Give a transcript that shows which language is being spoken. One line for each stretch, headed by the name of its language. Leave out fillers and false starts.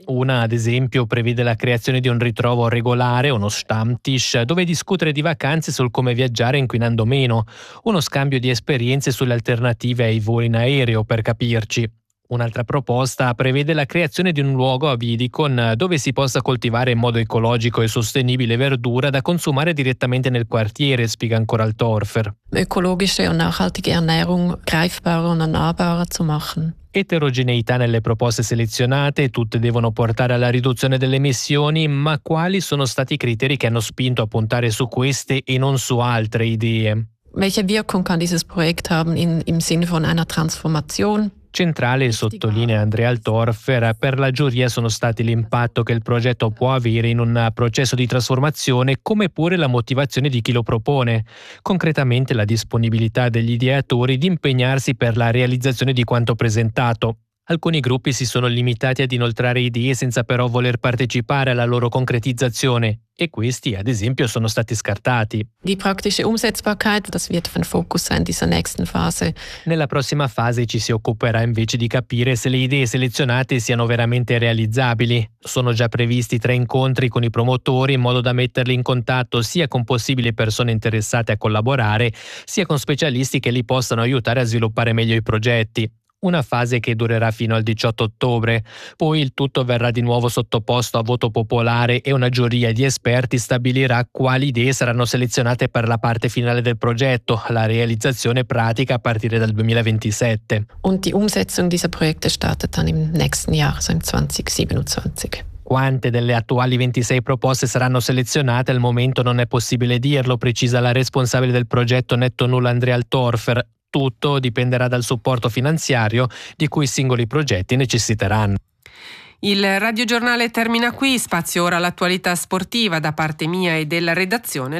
Italian: Una, ad esempio, prevede la creazione di un ritrovo regolare, uno Stammtisch, dove discutere di vacanze sul come viaggiare inquinando meno, uno scambio di esperienze sulle alternative ai voli in aereo, per capirci. Un'altra proposta prevede la creazione di un luogo a Vidicon dove si possa coltivare in modo ecologico e sostenibile verdura da consumare direttamente nel quartiere, spiega ancora Altorfer.
German: Ökologische und nachhaltige Ernährung greifbarer und nahbarer zu machen.
Italian: Eterogeneità nelle proposte selezionate, tutte devono portare alla riduzione delle emissioni, ma quali sono stati i criteri che hanno spinto a puntare su queste e non su altre idee?
German: Welche Wirkung kann dieses Projekt haben im Sinne von einer Transformation?
Italian: Centrale, sottolinea Andrea Altorfer, per la giuria sono stati l'impatto che il progetto può avere in un processo di trasformazione, come pure la motivazione di chi lo propone, concretamente la disponibilità degli ideatori di impegnarsi per la realizzazione di quanto presentato. Alcuni gruppi si sono limitati ad inoltrare idee senza però voler partecipare alla loro concretizzazione e questi, ad esempio, sono stati scartati.
German: Die praktische Umsetzbarkeit, das wird ein Fokus sein dieser nächsten Phase.
Italian: Nella prossima fase ci si occuperà invece di capire se le idee selezionate siano veramente realizzabili. Sono già previsti 3 incontri con i promotori in modo da metterli in contatto sia con possibili persone interessate a collaborare, sia con specialisti che li possano aiutare a sviluppare meglio i progetti. Una fase che durerà fino al 18 ottobre. Poi il tutto verrà di nuovo sottoposto a voto popolare e una giuria di esperti stabilirà quali idee saranno selezionate per la parte finale del progetto, la realizzazione pratica a partire dal 2027.
German: Und die Umsetzung dieser Projekte startet dann im nächsten Jahr, so im 2027.
Italian: Quante delle attuali 26 proposte saranno selezionate al momento non è possibile dirlo, precisa la responsabile del progetto Netto Null Andrea Altorfer. Tutto dipenderà dal supporto finanziario di cui i singoli progetti necessiteranno. Il radiogiornale termina qui, spazio ora all'attualità sportiva da parte mia e della redazione.